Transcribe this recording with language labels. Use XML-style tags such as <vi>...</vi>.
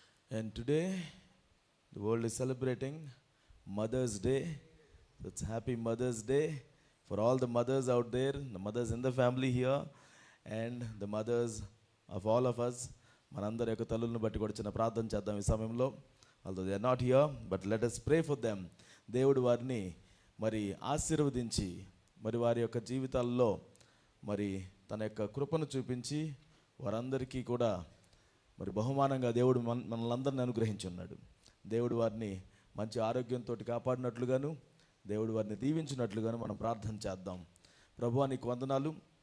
<en>And today the world is celebrating Mother's Day. So it's happy Mother's Day for all the mothers out there, the mothers in the family here, and the mothers of all of us.</en> <te>మనందరి యొక్క తల్లులను బట్టి కూడా చిన్న ప్రార్థన చేద్దాం ఈ సమయంలో.</te> <en>although they are not here, but let us pray for them.</en> <te>దేవుడు వారిని మరి ఆశీర్వదించి మరి వారి యొక్క జీవితాల్లో మరి తన యొక్క కృపను చూపించి వారందరికీ కూడా మరి బహుమానంగా దేవుడు మనల్ని అనుగ్రహించి ఉన్నాడు. దేవుడు వారిని మంచి ఆరోగ్యంతో కాపాడినట్లుగాను దేవుడు వారిని దీవించినట్లుగాను మనం ప్రార్థన చేద్దాం. ప్రభువా నీకు వందనాలు.</te>